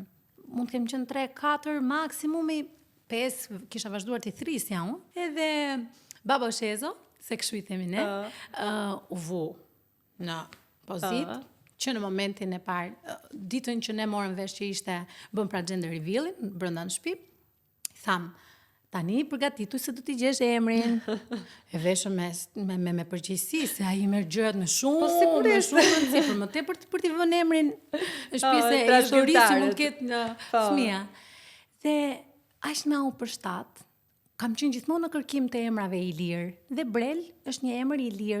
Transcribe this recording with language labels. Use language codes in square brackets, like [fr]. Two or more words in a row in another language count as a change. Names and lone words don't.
[sq] Mund të kem qenë 3-4, maksimumi 5, kisha vazhduar t'i thrisja unë, edhe baba Shezo, se kështu I themi ne, u vu në pozitë, që në momentin e parë, ditën që ne morëm vesh që ishte bëm pra [en] gender reveal- [sq] in, brenda në shtëpi, tham, tani përgatitu se do t'i gjesh emrin. E veshëm me përgjegjësi, se ai merr gjërat me shumë rëndësi, për më tepër për t'i vënë emrin në shtëpi se historisë që mund të ketë në fëmia. Dhe aq na u përshtat, kam qenë gjithmonë në kërkim të emrave I lirë, dhe Brel është një emër I lirë.